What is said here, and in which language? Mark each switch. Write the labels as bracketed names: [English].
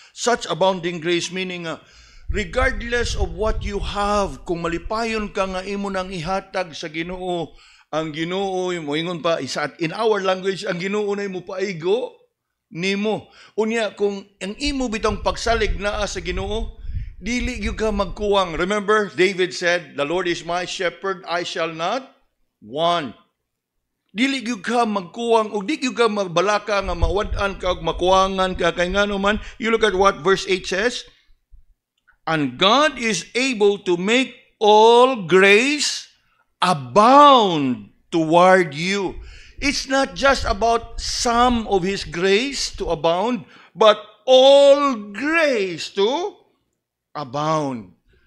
[English] Such abounding grace meaning regardless of what you have, [Cebuano] kung malipayon ka nga imo nang ihatag sa Ginoo, ang Ginoo moingon pa [English] in our language, [Cebuano] ang Ginoo na mo paigo nimo. Unya kung ang imo bitong pagsalig naa sa Ginoo, dili gyud ka magkuwang. [English] Remember, David said, "The Lord is my shepherd, I shall not want." [Cebuano] Dili gyud ka magkuwang ug di gyud ka magbalaka nga mawad-an ka ug makuwangan ka kay ngano man. [English] You look at what verse 8 says, "And God is able to make all grace abound toward you." It's not just about some of His grace to abound, but all grace to abound.